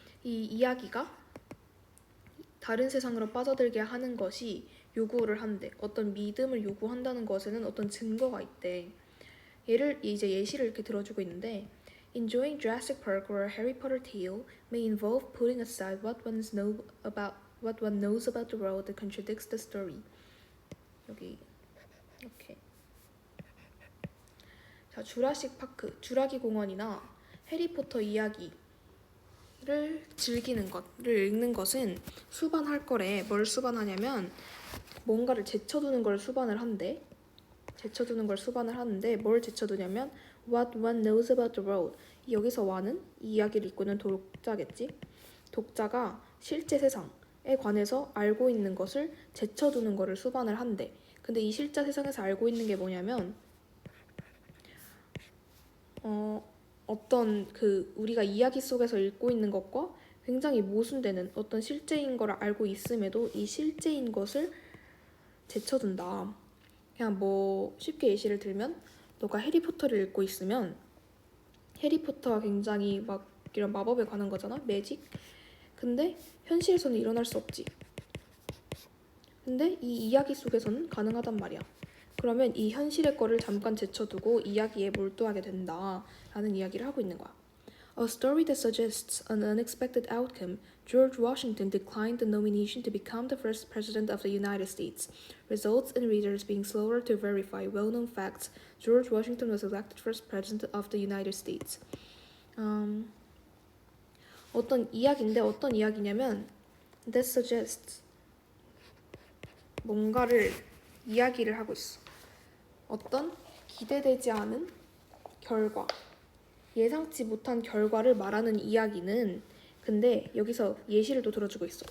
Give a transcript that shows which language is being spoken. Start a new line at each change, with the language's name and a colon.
Korean: 이 이야기가 다른 세상으로 빠져들게 하는 것이 요구를 한대. 어떤 믿음을 요구한다는 것에는 어떤 증거가 있대. 예시를 이렇게 들어주고 있는데
English: Enjoying Jurassic Park or a Harry Potter tale may involve putting aside what one knows about the world that contradicts the story.
Korean: 여기 이렇게 자, 주라식 파크, 주라기 공원이나 해리포터 이야기를 즐기는 것을 읽는 것은 수반할 거래. 뭘 수반하냐면 뭔가를 제쳐두는 걸 수반을 한대. 뭘 제쳐두냐면
English: what one knows about the world.
Korean: 여기서 one은 이 이야기를 읽고는 독자겠지. 독자가 실제 세상에 관해서 알고 있는 것을 제쳐두는 거를 수반을 한대. 근데 이 실제 세상에서 알고 있는 게 뭐냐면 어떤 우리가 이야기 속에서 읽고 있는 것과 굉장히 모순되는 어떤 실제인 걸 알고 있음에도 이 실제인 것을 제쳐둔다. 그냥 뭐 쉽게 예시를 들면 너가 해리포터를 읽고 있으면 해리포터가 굉장히 막 이런 마법에 관한 거잖아. 매직. 근데 현실에서는 일어날 수 없지. 근데 이 이야기 속에서는 가능하단 말이야. 그러면 이 현실의 거를 잠깐 제쳐두고 이야기에 몰두하게 된다라는 이야기를 하고 있는 거야.
English: A story that suggests an unexpected outcome. George Washington declined the nomination to become the first president of the United States. Results in readers being slower to verify well-known facts. George Washington was elected first president of the United States.
Korean: 어떤 이야기냐면
English: that suggests
Korean: 뭔가를 이야기를 하고 있어. 어떤 기대되지 않은 결과 예상치 못한 결과를 말하는 이야기는 근데 여기서 예시를 또 들어주고 있어.